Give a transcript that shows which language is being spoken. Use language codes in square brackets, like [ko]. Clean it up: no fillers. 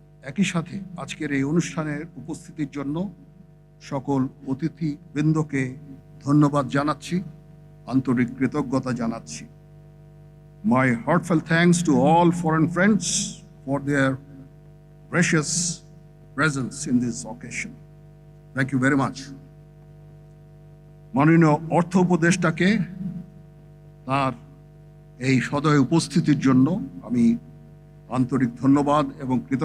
[bn] একই সাথে আজকের এই অনুষ্ঠানের উপস্থিতির জন্য সকল অতিথিবৃন্দকে ধন্যবাদ জানাচ্ছি, আন্তরিক কৃতজ্ঞতা জানাচ্ছি। [en] My heartfelt thanks to all foreign friends for their precious presence in this occasion. Thank you very much. [bn] মাননীয় অর্থ উপদেষ্টাকে তার এই সদয় উপস্থিতির জন্য আমি আন্তরিক ধন্যবাদ এবং কৃতজ্ঞতা প্রকাশ করছি।